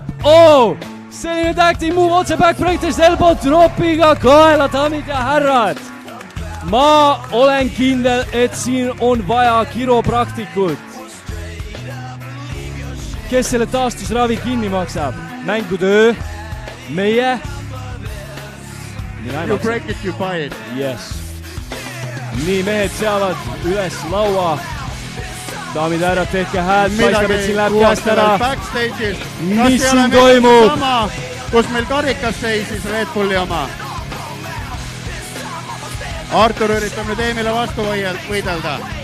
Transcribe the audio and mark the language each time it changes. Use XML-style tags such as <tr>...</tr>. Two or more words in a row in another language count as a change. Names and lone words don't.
<et>Selline</et> <en>tactic move</en> <et>otse</et> <en>backbreakers elbow</en> <et>dropiga kaela, daamid ja härrad. Ma olen kindel, et siin on vaja kiropraktikut. Kes selle taastusravi kinni maksab? Mängutöö, meie.</et> <en>You break it, you buy it. Yes.</en> <et>Nii mehed seavad üles laua. Daamid ja härrad, tehke hääd, paistab, et siin läheb käest ära. Mis siin toimub? Kus meil karikas seisis Red Bulli oma. Artur üritab nüüd Emile vastu võidelda.</et>